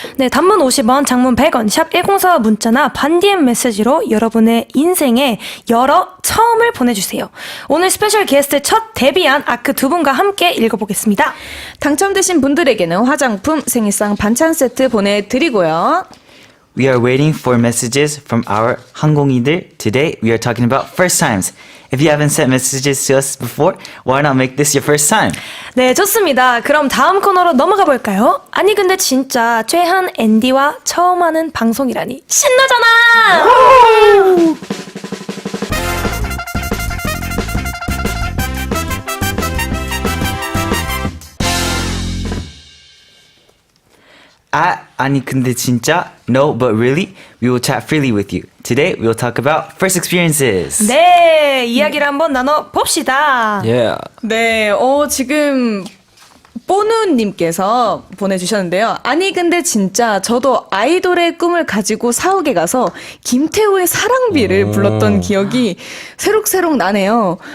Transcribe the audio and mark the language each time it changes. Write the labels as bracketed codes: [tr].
[ko] 네, 단문 50원, 장문 100원, 샵 1045 문자나 반디엠 메시지로 여러분의 인생에 여러 처음을 보내주세요. 오늘 스페셜 게스트 첫 데뷔한 아크 두 분과 함께 읽어보겠습니다. 당첨되신 분들에게는 화장품, 생일상 반찬 세트 보내드리고요. [en] We are waiting for messages from our 항공이들. Today we are talking about first times. If you haven't sent messages to us before, why not make this your first time? [ko] 네, 좋습니다. 그럼 다음 코너로 넘어가 볼까요? 아니 근데 진짜 최한 앤디와 처음 하는 방송이라니 신나잖아. 아니 근데 진짜 [en] No, but really, we will chat freely with you. Today, we will talk about first experiences. [ko] 네, 이야기를 한번 나눠 봅시다. [en] Yeah. [ko] 네, 지금 뽀누님께서 보내주셨는데요. 아니 근데 진짜 저도 아이돌의 꿈을 가지고 사옥에 가서 김태우의 사랑비를 불렀던 기억이 새록새록 나네요.